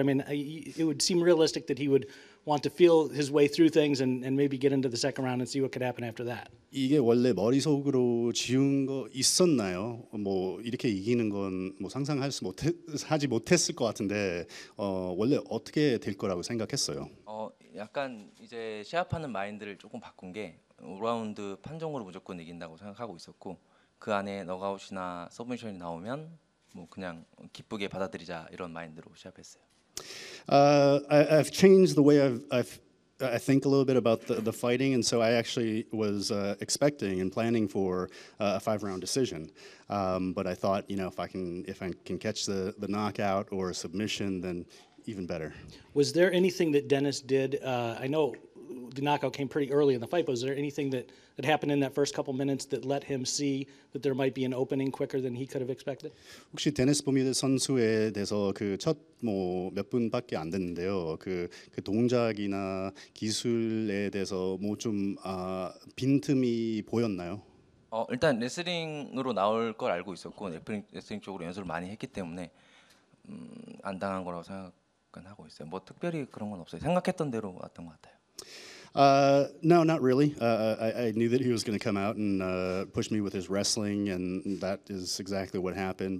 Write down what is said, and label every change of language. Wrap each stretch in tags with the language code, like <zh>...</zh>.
<en>I mean, it would seem realistic that he would want to feel his way through things and maybe get into the second round and see what could happen after that.</en> <ko>이게 원래 머릿속으로 지운 거 있었나요? 뭐 이렇게 이기는 건 뭐 하지 못했을 것 같은데 원래 어떻게 될 거라고 생각했어요? 약간 이제 시합하는 마인드를 조금 바꾼 게 5라운드 판정으로 무조건 이긴다고 생각하고 있었고 그 안에 너가웃이나 서브미션이 나오면 뭐 그냥 기쁘게 받아들이자 이런 마인드로 시합했어요.</ko> <en>I've changed the way I think a little bit about the fighting, and so I actually was expecting and planning for a 5-round decision. But I thought, if I can catch the knockout or a submission, then even better. Was there anything that Dennis did? I know the knockout came pretty early in the fight, but was there anything that happened in that first couple minutes that let him see that there might be an opening quicker than he could have expected?</en> <ko>혹시 데니스 버뮤드 선수에 대해서 그 첫 몇 분밖에 안 됐는데요. 그 동작이나 기술에 대해서 뭐 좀 빈틈이 보였나요? 일단 레슬링으로 나올 걸 알고 있었고 레슬링 쪽으로 연습을 많이 했기 때문에 안 당한 거라고 생각은 하고 있어요. 뭐 특별히 그런 건 없어요. 생각했던 대로 왔던 것 같아요.</ko> <en>No, not really. I knew that he was going to come out and push me with his wrestling, and that is exactly what happened.</en>